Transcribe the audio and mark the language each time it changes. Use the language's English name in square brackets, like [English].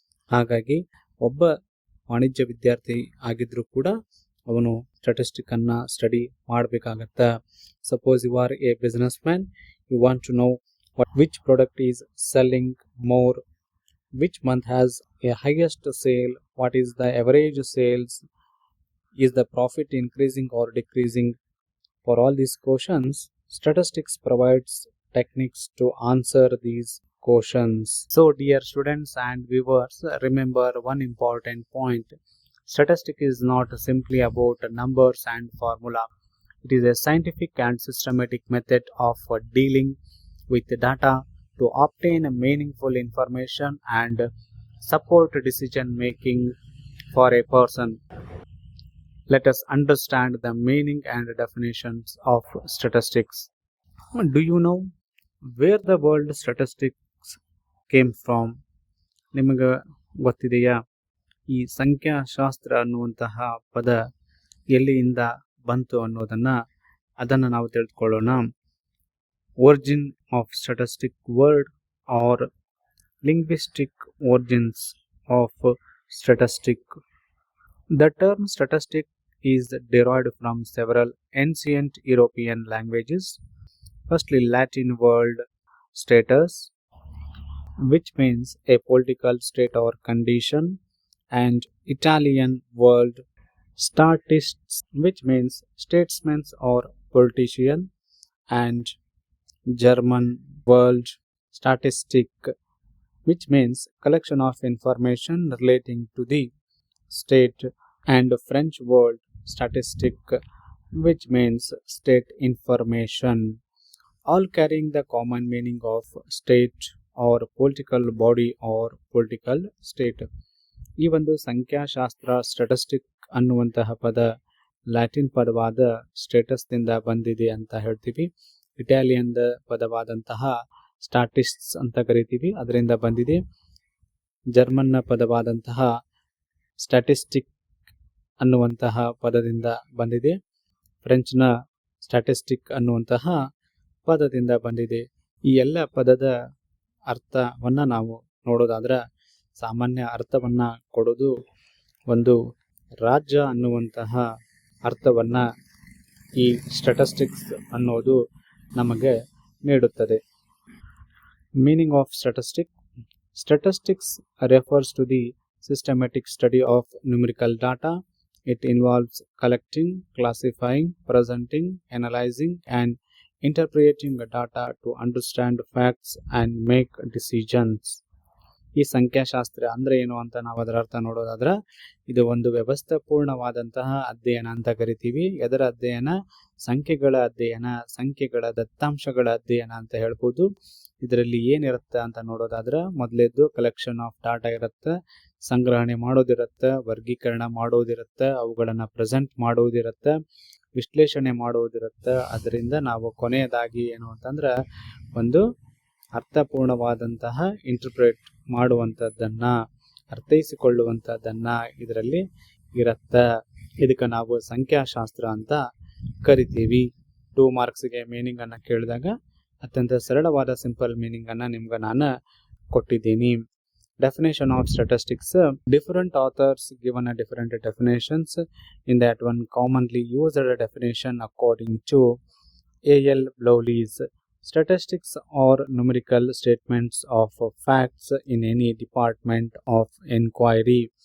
[Kannada] ಹಾಗಾಗಿ ಒಬ್ಬ ವಾಣಿಜ್ಯ ವಿದ್ಯಾರ್ಥಿ ಆಗಿದ್ರೂ ಕೂಡ ಅವನು ಸ್ಟ್ಯಾಟಿಸ್ಟಿಕ್ ಅನ್ನ ಸ್ಟಡಿ ಮಾಡಬೇಕಾಗತ್ತೆ. [English] Suppose you are a businessman, you want to know which product is selling more, which month has a highest sale, what is the average sales, is the profit increasing or decreasing. For all these questions, statistics provides techniques to answer these questions. So dear students and viewers, remember one important point. Statistics is not simply about numbers and formula. It is a scientific and systematic method of dealing with data to obtain meaningful information and support decision making for a person. Let us understand the meaning and definitions of statistics. Do you know where the word statistics came from? [Kannada] ನಿಮಗೆ ಗೊತ್ತಿದೆಯಾ ಈ ಸಂಖ್ಯಾಶಾಸ್ತ್ರ ಅನ್ನುವಂತಹ ಪದ ಎಲ್ಲಿಯಿಂದ ಬಂತು ಅನ್ನೋದನ್ನು ನಾವು ತಿಳಿದುಕೊಳ್ಳೋಣ. [English] Origin of statistic word are linguistic origins of statistic. The term statistic is derived from several ancient European languages. Firstly, Latin word status, which means a political state or condition, and Italian word statists, which means statesman or politician, and German word statistic, which means collection of information relating to the state, and French word statistic, which means state information, all carrying the common meaning of state or political body or political state. [Kannada] ಈ ಒಂದು ಸಂಖ್ಯಾಶಾಸ್ತ್ರ statistic ಅನ್ನುವಂತಹ ಪದ Latin ಪದವಾದ ಸ್ಟೇಟಸ್ನಿಂದ ಬಂದಿದೆ ಅಂತ ಹೇಳ್ತೀವಿ. Italian ಪದವಾದಂತಹ ಸ್ಟಾಟಿಸ್ಟ್ಸ್ ಅಂತ ಕರಿತೀವಿ, ಅದರಿಂದ ಬಂದಿದೆ. ಜರ್ಮನ್ನ ಪದವಾದಂತಹ ಸ್ಟ್ಯಾಟಿಸ್ಟಿಕ್ ಅನ್ನುವಂತಹ ಪದದಿಂದ ಬಂದಿದೆ. ಫ್ರೆಂಚ್ನ ಸ್ಟ್ಯಾಟಿಸ್ಟಿಕ್ ಅನ್ನುವಂತಹ ಪದದಿಂದ ಬಂದಿದೆ. ಈ ಎಲ್ಲ ಪದದ ಅರ್ಥವನ್ನು ನಾವು ನೋಡೋದಾದ್ರೆ ಸಾಮಾನ್ಯ ಅರ್ಥವನ್ನು ಕೊಡೋದು ಒಂದು ರಾಜ್ಯ ಅನ್ನುವಂತಹ ಅರ್ಥವನ್ನು ಈ ಸ್ಟ್ಯಾಟಿಸ್ಟಿಕ್ಸ್ ಅನ್ನೋದು ನಮಗೆ ನೀಡುತ್ತದೆ. [English] Meaning of statistic. Statistics refers to the systematic study of numerical data. It involves collecting, classifying, presenting, analyzing, and interpreting data to understand facts and make decisions. [Kannada] ಈ ಸಂಖ್ಯಾಶಾಸ್ತ್ರ ಅಂದರೆ ಏನು ಅಂತ ನಾವು ಅದರ ಅರ್ಥ ನೋಡೋದಾದ್ರೆ ಇದು ಒಂದು ವ್ಯವಸ್ಥಾಪೂರ್ಣವಾದಂತಹ ಅಧ್ಯಯನ ಅಂತ ಕರಿತೀವಿ. ಇದರ ಅಧ್ಯಯನ ಸಂಖ್ಯೆಗಳ ಅಧ್ಯಯನ, ಸಂಖ್ಯೆಗಳ ದತ್ತಾಂಶಗಳ ಅಧ್ಯಯನ ಅಂತ ಹೇಳ್ಬೋದು. ಇದರಲ್ಲಿ ಏನಿರುತ್ತೆ ಅಂತ ನೋಡೋದಾದ್ರೆ ಮೊದಲೇದ್ದು [English] collection of data [Kannada] ಇರುತ್ತೆ, ಸಂಗ್ರಹಣೆ ಮಾಡೋದಿರುತ್ತೆ, ವರ್ಗೀಕರಣ ಮಾಡೋದಿರುತ್ತೆ, ಅವುಗಳನ್ನು ಪ್ರೆಸೆಂಟ್ ಮಾಡೋದಿರುತ್ತೆ, ವಿಶ್ಲೇಷಣೆ ಮಾಡೋದಿರುತ್ತೆ. ಅದರಿಂದ ನಾವು ಕೊನೆಯದಾಗಿ ಏನು ಅಂತಂದ್ರೆ ಒಂದು ಅರ್ಥಪೂರ್ಣವಾದಂತಹ ಇಂಟರ್ಪ್ರೇಟ್ ಮಾಡುವಂಥದ್ದನ್ನ, ಅರ್ಥೈಸಿಕೊಳ್ಳುವಂಥದ್ದನ್ನ ಇದರಲ್ಲಿ ಇರುತ್ತೆ. ಇದಕ್ಕೆ ನಾವು ಸಂಖ್ಯಾಶಾಸ್ತ್ರ ಅಂತ ಕರಿತೀವಿ. 2 ಮಾರ್ಕ್ಸ್ಗೆ ಮೀನಿಂಗ್ ಅನ್ನ ಕೇಳಿದಾಗ ಅತ್ಯಂತ ಸರಳವಾದ ಸಿಂಪಲ್ ಮೀನಿಂಗ್ ಅನ್ನ ನಿಮ್ಗೆ ನಾನು ಕೊಟ್ಟಿದ್ದೀನಿ. [English] Definition of statistics. Different authors given a different definitions. In that one commonly used definition according to A.L. Blowleys. Statistics are numerical statements of facts in any department of inquiry.